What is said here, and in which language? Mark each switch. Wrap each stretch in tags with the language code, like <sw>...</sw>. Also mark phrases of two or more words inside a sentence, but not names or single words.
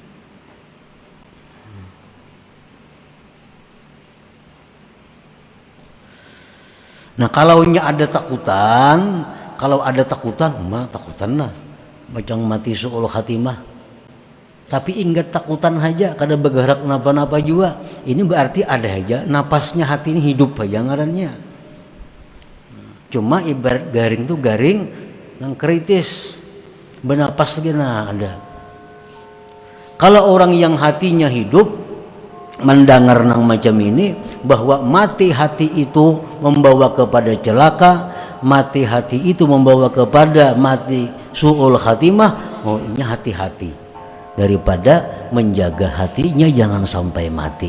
<bjn>Nah, kalau ada takutan, mah takutan nah. Macam mati</bjn> <ar>سوء الخاتمة.</ar> <bjn>Tapi ingat takutan aja, kada bergerak napa-napa juga. Ini berarti ada aja napasnya hati ini hidup aja ngarannya. Cuma ibarat garing tuh garing yang kritis. Bernapas lagi nah ada. Kalau orang yang hatinya hidup mendengar nang macam ini, bahwa mati hati itu membawa kepada celaka, mati hati itu membawa kepada mati</bjn> <ar>سوء الخاتمة,</ar> <bjn>oh ini hati-hati daripada menjaga hatinya jangan sampai mati.</bjn>